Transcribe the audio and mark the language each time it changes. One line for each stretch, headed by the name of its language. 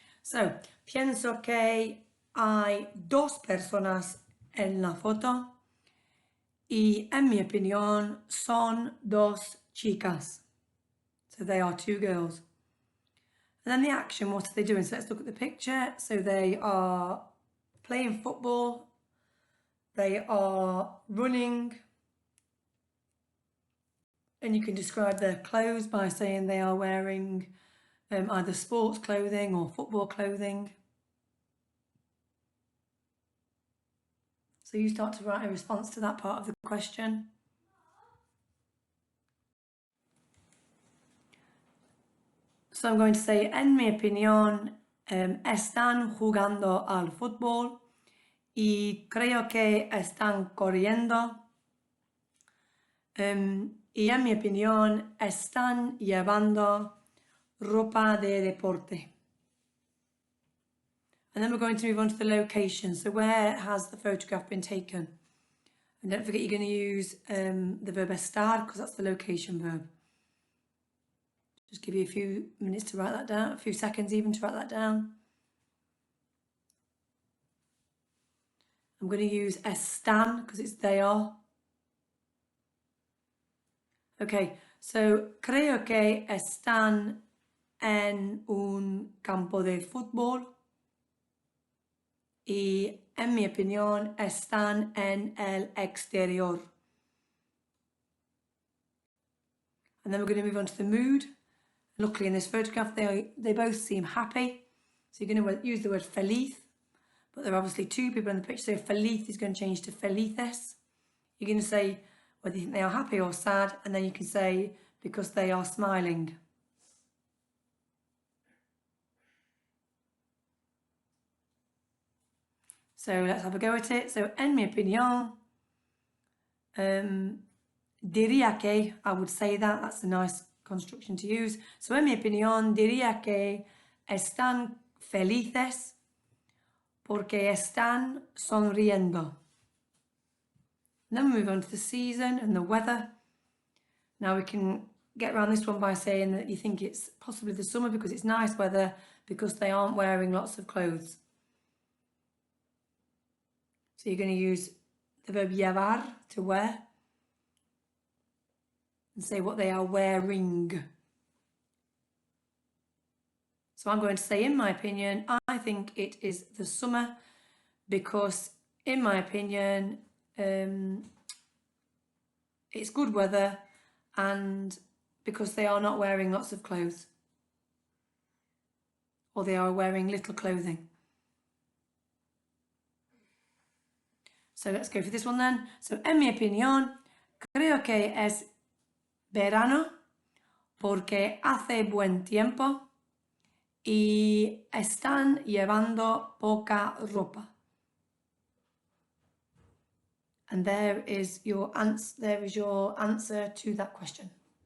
Spanish: So, pienso que hay dos personas en la foto y en mi opinión son dos chicas.
English: So they are two girls. And then the action, what are they doing? So let's look at the picture. So they are playing football, they are running, and you can describe their clothes by saying they are wearing either sports clothing or football clothing. So you start to write a response to that part of the question. So I'm going to say,
Spanish: en mi opinión, están jugando al fútbol y creo que están corriendo. Y en mi opinión, están llevando ropa de deporte.
English: And then we're going to move on to the location. So where has the photograph been taken? And don't forget you're going to use the verb estar, because that's the location verb. Just give you a few minutes to write that down, a few seconds even to write that down. I'm going to use están because it's they are.
Spanish: Okay, so creo que están en un campo de fútbol y en mi opinión están en el exterior.
English: And then we're going to move on to the mood. Luckily in this photograph they both seem happy. So you're going to use the word feliz, but there are obviously two people in the picture, so feliz is going to change to felices. You're going to say whether you think they are happy or sad, and then you can say because they are smiling. So let's have a go at it. So,
Spanish: en mi opinión, diría que,
English: I would say that's a nice construction to use.
Spanish: So, en mi opinión, diría que están felices porque están sonriendo.
English: And then we move on to the season and the weather. Now we can get around this one by saying that you think it's possibly the summer because it's nice weather, because they aren't wearing lots of clothes. So you're going to use the verb llevar, to wear, and say what they are wearing. So I'm going to say, in my opinion, I think it is the summer because, in my opinion, it's good weather and because they are not wearing lots of clothes, or they are wearing little clothing. So let's go for this one then.
Spanish: So, en mi opinión, creo que es verano porque hace buen tiempo y están llevando poca ropa.
English: And there is your answer to that question.